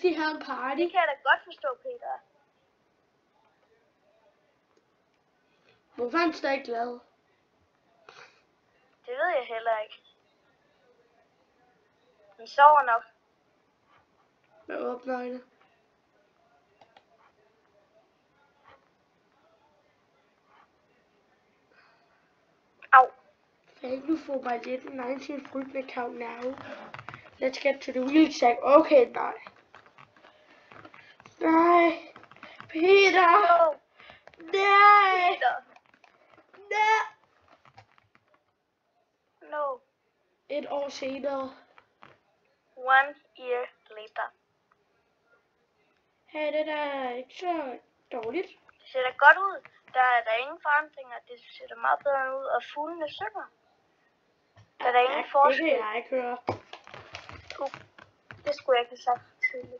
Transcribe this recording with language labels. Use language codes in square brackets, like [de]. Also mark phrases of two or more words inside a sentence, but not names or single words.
[da] de havde en party. Det kan jeg da godt forstå, Peter. Hvorfor er han stadig glad? Det ved jeg heller ikke. Han sover nok. Med åbne øjne. Au. [en] Thank you for my little 19 fruit account now. Let's get to the real check. [da] Okay, nej. Nej. Peter. No. Nej. Peter. Nej. No. Et år senere. [en] 1 year later. [da] Hey, det er ikke så dårligt. Det ser da godt ud. Der er ingen forandringer. Det ser da meget bedre ud. Og fuglene synger. Der er ingen forskel. Det kan jeg ikke høre. Det skulle jeg ikke have sagt tidligt.